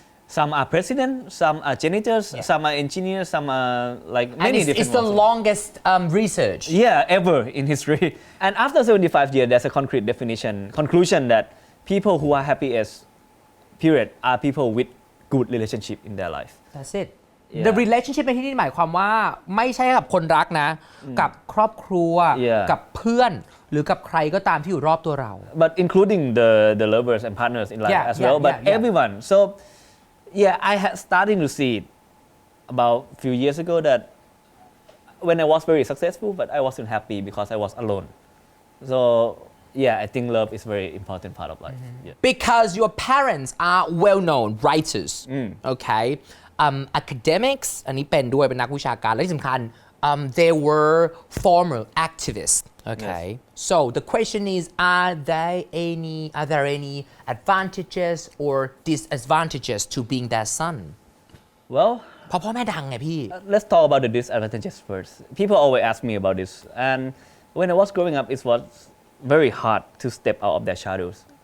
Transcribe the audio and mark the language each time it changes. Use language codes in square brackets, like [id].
[en] Some are president, some are janitors, some are engineers, some are like many different it's the ones. longest research. Yeah, ever in history. And after 75 years, there's a concrete conclusion that people who are happiest, period, are people with good relationship in their life. That's it. Yeah. The relationship [th] ในที่นี้หมายความว่าไม่ใช่กับคนรักนะกับครอบครัว [en] Yeah. [th] กับเพื่อนหรือกับใครก็ตามที่อยู่รอบตัวเรา [en] But including the lovers and partners in life Yeah, as well, yeah, but yeah, yeah. everyone. So yeah, I had starting to see it about a few years ago that when I was very successful, but I wasn't happy because I was alone. So yeah, I think love is a very important part of life. Yeah. Because your parents are well-known writers, okay? Academics [th] อันนี้เป็นด้วยเป็นนักวิชาการและที่สำคัญ [en] they were former activists, okay? So the question is, are there any advantages or disadvantages to being their son? Well, [th] เพราะพ่อแม่ดังไงพี่ [en] let's talk about the disadvantages first. People always ask me about this, and when I was growing up, it was very hard to step out of their shadows.